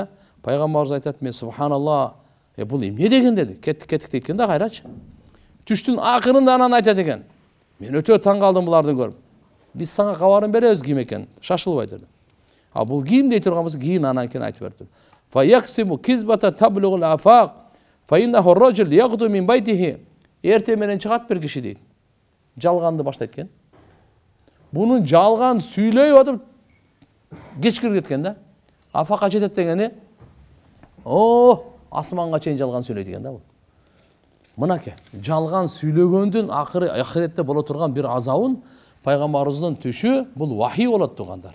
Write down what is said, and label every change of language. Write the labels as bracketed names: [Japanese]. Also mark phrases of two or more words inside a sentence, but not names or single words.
[Kyrgyz] Пайгамбарыбыз айтат, мен субханалла, бул эмне деген деди. Кеттик дейт экен да, кайрачы. Түштүн акырында анан айтат экен. Мен өтө таң калдым буларды көрүп. Биз сага кабарын беребиз ким экен, шашылбай деди. А бул ким дей турганбыз, кийин анан кийин айтып берди. [Arabic] ف يكذب كذبة تبلغ الآفاق, فإنه رجل يغدو من بيته. [Kyrgyz] Эрте менен чыгат бир киши дейт. Жалганды баштайт экен. Бунун жалган сүйлөй атып кечкирип кеткен да. Афакка жетет дегени, асманга чейин жалган сүйлөйт экен да бул. Мынаке, жалган сүйлөгөндүн ахиретте боло турган бир азабын пайгамбарыбыздын түшү бул вахий болот тугандар.